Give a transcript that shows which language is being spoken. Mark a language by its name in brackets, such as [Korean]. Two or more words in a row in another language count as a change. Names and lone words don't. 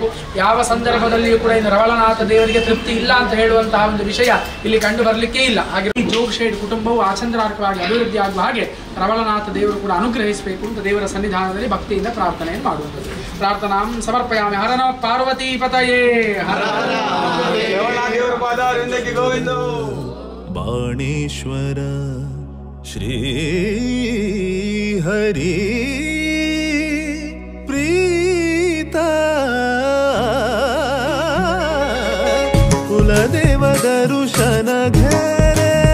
[Kannada] ಯಾವ ಸಂದರ್ಭದಲ್ಲಿಯೂ ಕೂಡ ಇನ್ನು ರವಳನಾಥ ದೇವರಿಗೆ ತೃಪ್ತಿ ಇಲ್ಲ ಅಂತ ಹೇಳುವಂತಹ ಒಂದು ವಿಷಯ ಇಲ್ಲಿ ಕಂಡು ಬರಲಿಕ್ಕೆ ಇಲ್ಲ. ಹಾಗೆ ಈ ಜೋಗಶೇಡ್ ಕುಟುಂಬವು ಆಚಂದ್ರಾರ್ಕವಾಗಿ ಅಭಿವೃದ್ಧಿ ಆಗುವ ಹಾಗೆ ರವಳನಾಥ ದೇವರು ಕೂಡ ಅನುಗ್ರಹಿಸಬೇಕು ಅಂತ ದೇವರ ಸನ್ನಿಧಾನದಲ್ಲಿ ಭಕ್ತಿಯಿಂದ ಪ್ರಾರ್ಥನೆಯನ್ನು ಮಾಡುವಂಥದ್ದು. [Sanskrit] ಪ್ರಾರ್ಥನಾಂ ಸಮರ್ಪಯಾಮಿ. ಹರ ನಮಃ ಪಾರ್ವತಿ ಪತಯೇ. [Konkani] ಬಾಣೇಶ್ವರ ಶ್ರೀ ಹರಿ ಪ್ರೀತ ಕುಲದೇವ ದರುಶನ ಘೇರೆ